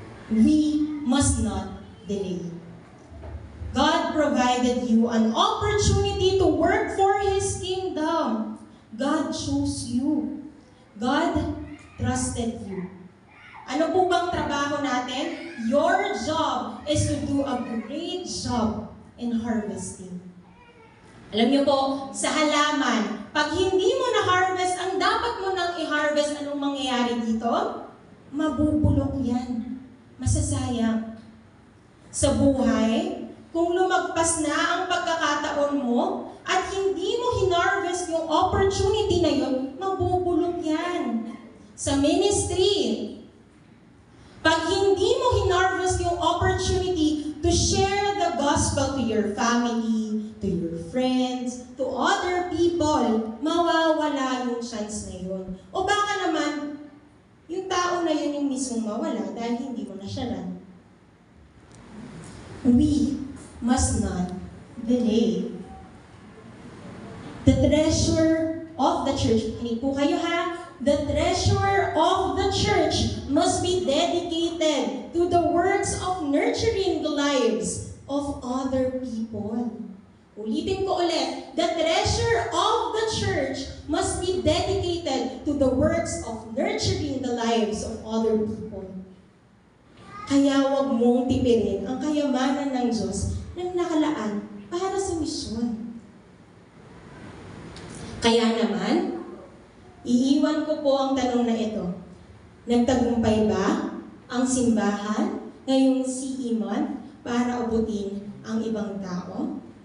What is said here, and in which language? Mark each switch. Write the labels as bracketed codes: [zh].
[en] We must not delay. God provided you an opportunity to work for His kingdom. God chose you. God trusted you. [tl] Ano po bang trabaho natin? [en] Your job is to do a great job in harvesting. [tl] Alam niyo po, sa halaman, pag hindi mo na-harvest ang dapat mo nang i-harvest, anong mangyayari dito? Mabubulok yan. Masasayang. Sa buhay, kung lumagpas na ang pagkakataon mo at hindi mo hinarvest yung opportunity na yun, mabubulok yan. Sa ministry, pag hindi mo hinarvest yung opportunity [en] to share the gospel to your family, to your friends, to other people, [tl] mawawala yung chance na yun. O baka naman, yung tao na yun yung mismong mawala dahil hindi mo na siya lang. [en] We must not delay. The treasure of the church, [tl] hindi po kayo ha, [en] the treasure of the church must be dedicated to the works of nurturing the lives of other people. [tl] Ulitin ko ulit, [en] the treasure of the church must be dedicated to the works of nurturing the lives of other people. [tl] Kaya huwag mong tipirin ang kayamanan ng Diyos na nakalaan para sa misyon. Kaya naman, iiwan ko po ang tanong na ito. Nagtagumpay ba ang simbahan ngayong CE month para abutin ang ibang tao?